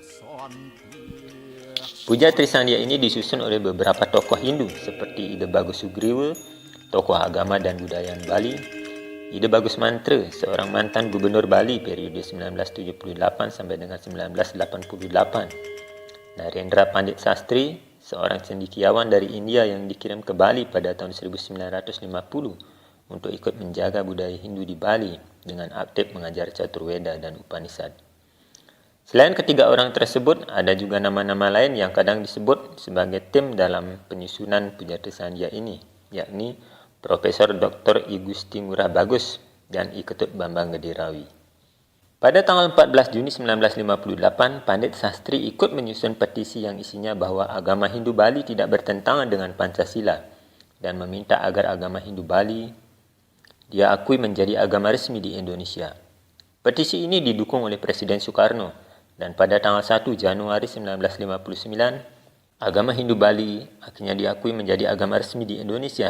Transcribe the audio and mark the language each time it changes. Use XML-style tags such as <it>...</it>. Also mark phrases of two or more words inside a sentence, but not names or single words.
<id>Puja Trisandia ini disusun oleh beberapa tokoh Hindu seperti Ida Bagus Sugriwa, tokoh agama dan budaya Bali, Ida Bagus Mantra, seorang mantan gubernur Bali periode 1978 sampai dengan 1988, Narendra Pandit Sastri, seorang cendekiawan dari India yang dikirim ke Bali pada tahun 1950 untuk ikut menjaga budaya Hindu di Bali dengan aktif mengajar Caturveda dan Upanishad. Selain ketiga orang tersebut, ada juga nama-nama lain yang kadang disebut sebagai tim dalam penyusunan Pujata Sandia ini, yakni Profesor Dr. I Gusti Ngurah Bagus dan I Ketut Bambang Gedirawi. Pada tanggal 14 Juni 1958, Pandit Sastri ikut menyusun petisi yang isinya bahwa agama Hindu Bali tidak bertentangan dengan Pancasila dan meminta agar agama Hindu Bali dia akui menjadi agama resmi di Indonesia. Petisi ini didukung oleh Presiden Soekarno. Dan pada tanggal 1 Januari 1959, agama Hindu Bali akhirnya diakui menjadi agama resmi di Indonesia.</id>